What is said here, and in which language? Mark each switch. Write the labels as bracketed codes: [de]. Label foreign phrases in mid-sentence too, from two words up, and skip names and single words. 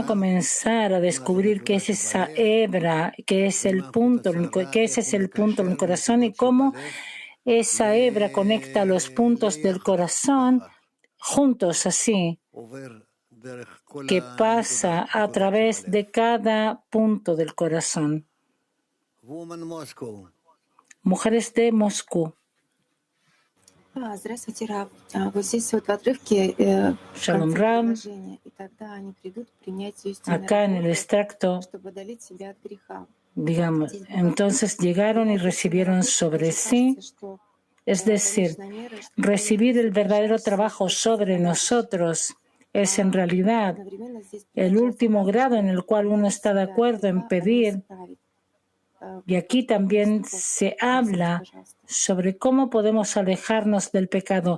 [es] comenzar a descubrir qué es esa hebra, qué es el punto, qué ese es el punto en el corazón y cómo esa hebra conecta los puntos del corazón juntos así, que pasa a través de cada punto del corazón. Mujeres de Moscú. [ru] Здравствуйте, Рав. Вот здесь вот в отрывке [he] Shalom Ram. [ru] и тогда они придут к принятию [es] Acá en el extracto, [ru] чтобы удалить себя от греха. [es] digamos, entonces llegaron y recibieron sobre sí, es decir, recibir el verdadero trabajo sobre nosotros es en realidad el último grado en el cual uno está de acuerdo en pedir. Y aquí también se habla sobre cómo podemos alejarnos del pecado.